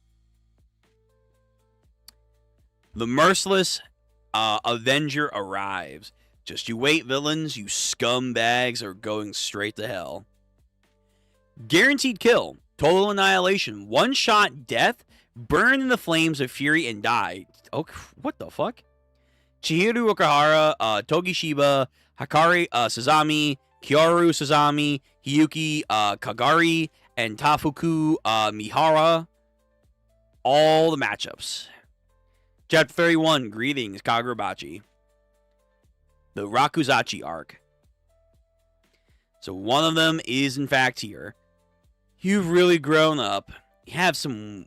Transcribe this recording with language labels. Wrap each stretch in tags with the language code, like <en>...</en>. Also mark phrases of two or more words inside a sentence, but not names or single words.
<en>The merciless Avenger arrives. Just you wait, villains. You scumbags are going straight to hell. Guaranteed kill. Total annihilation. One-shot death. Burn in the flames of fury and die. Oh, what the fuck? Chihiro Okahara, Togishiba, Hakari Sazami, Kyoru Sazami, Hiyuki Kagari, and Tafuku Mihara. All the matchups. Chapter 31, Greetings, Kagurabachi. The Rakuzachi arc. So one of them is, in fact, here. You've really grown up. You have some...</en>